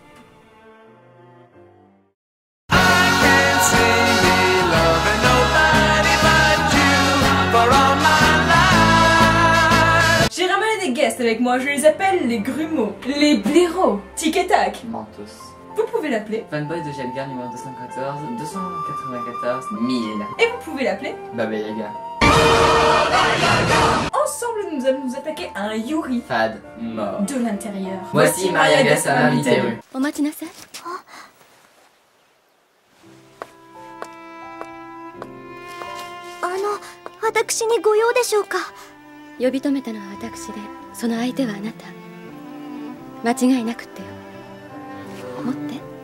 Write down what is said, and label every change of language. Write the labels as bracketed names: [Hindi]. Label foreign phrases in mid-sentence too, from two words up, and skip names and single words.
[French] J'ai ramené des guests avec moi, je les appelle les grumeaux, les blaireaux, tic et tac. Mentos. Vous pouvez l'appeler Fanboy de Jelgar numéro 214, 294 000. et vous pouvez l'appeler Baba Yaga. Ensemble nous allons nous attaquer à un Yuri Fade, mort. de l'intérieur. Voici Maria Gassama Miteru. [Japanese] お待ちなさい。私にご用でしょうか。呼び止めたのは私で、その相手はあなた。間違いなくってよ。持って。